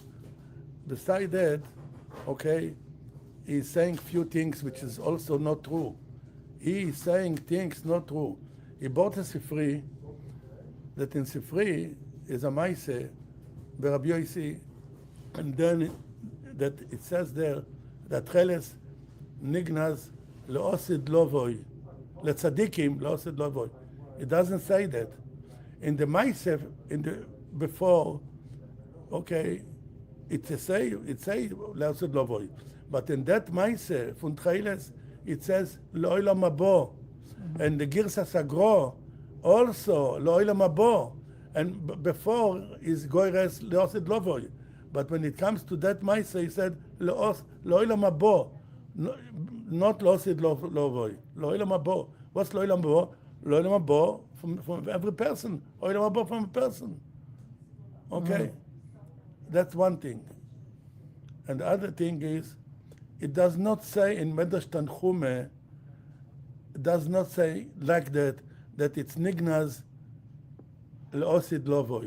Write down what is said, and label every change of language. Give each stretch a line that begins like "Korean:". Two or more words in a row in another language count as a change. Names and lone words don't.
English: Beside that, okay, he's saying few things which is also not true. He is saying things not true. He bought a Sifri, that in Sifri is a Maise, Rabbi Yossi, and then that it says there that
Hebrew: תכלת נגנז לעתיד לבוא, לצדיקים לעתיד לבוא.
English: It doesn't say that. In the Maisef, before, okay, it say
Hebrew: לעתיד לבוא,
English: but in that Maisef from Techeiles it says
Hebrew: לעולם הבא,
English: and the Girsa Sagro also
Hebrew: לעולם הבא,
English: and before is
Hebrew: גורס לעתיד לבוא.
English: But when it comes to that Maisa, he said,
Hebrew: לעולם הבא, not לעתיד לבוא, לעולם הבא.
English: What's
Hebrew: לעולם הבא? לעולם הבא
English: from every person.
Hebrew: לעולם הבא
English: from a person. Okay? That's one thing. And the other thing is, it does not say in Medrash Tanchume, it does not say like that it's
Hebrew: נגנז לעתיד לבוא.